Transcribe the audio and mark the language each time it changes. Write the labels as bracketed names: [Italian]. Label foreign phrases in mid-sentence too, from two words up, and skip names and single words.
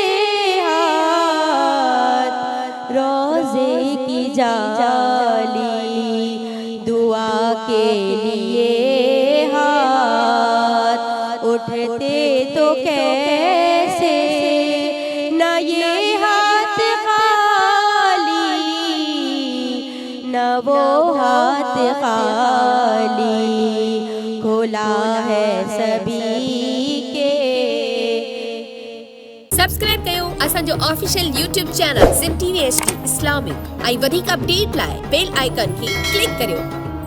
[Urdu] ہاتھ روضے کی جالی، دعا کے لیے ہاتھ اٹھتے تو کیسے، نہ یہ ہاتھ خالی نہ وہ ہاتھ خالی، کھلا ہے سبھی کے۔ [Sindhi] سبسکرائب कयो असांजो [English] official YouTube channel [Sindhi] सिम टीवी HD इस्लामिक ऐं वधीक अपडेट लाइ [English] bell icon [Sindhi] खे क्लिक करियो।